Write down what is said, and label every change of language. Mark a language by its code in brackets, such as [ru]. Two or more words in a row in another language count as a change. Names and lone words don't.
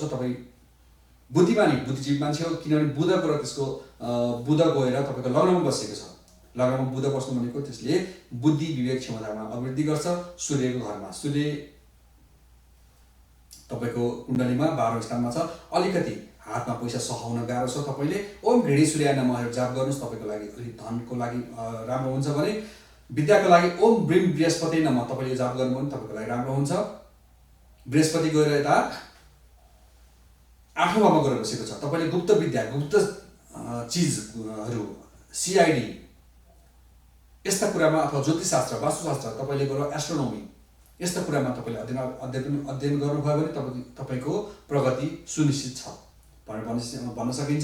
[ne] तपाईँ बुद्धिजीवी मान्छे हो, किनभने बुध गएर त्यसको बुध गएर तपाईँको लग्नमा बसेको छ। लग्नमा बुध बस्नु भनेको त्यसले बुद्धि विवेक क्षमतामा अभिवृद्धि गर्छ। सूर्यको घरमा, सूर्य तपाईँको कुण्डलीमा 12औं स्थानमा छ। अलिकति हातमा पैसा सहाउन गाह्रो छ। तपाईँले [sa] ओम घृणी सूर्याय नमः [ne] जाप गर्नुहोस्, तपाईँको लागि अलिक धनको लागि राम्रो हुन्छ। भने विद्याको लागि [sa] ओम ब्रीम बृहस्पति नमः [ne] तपाईँले जाप गर्नुभयो भने तपाईँको लागि राम्रो हुन्छ। बृहस्पति गएर यता 8औं भावमा गएर बसेको छ। तपाईँले गुप्त विद्या, गुप्त चिजहरू, सिआइडी यस्ता कुरामा अथवा ज्योतिषशास्त्र, वास्तुशास्त्र, तपाईँले गएर एस्ट्रोनोमी यस्ता कुरामा तपाईँले अध्ययन गर्नुभयो भने तपाईँको प्रगति सुनिश्चित छ भनेर भन्न सकिन्छ।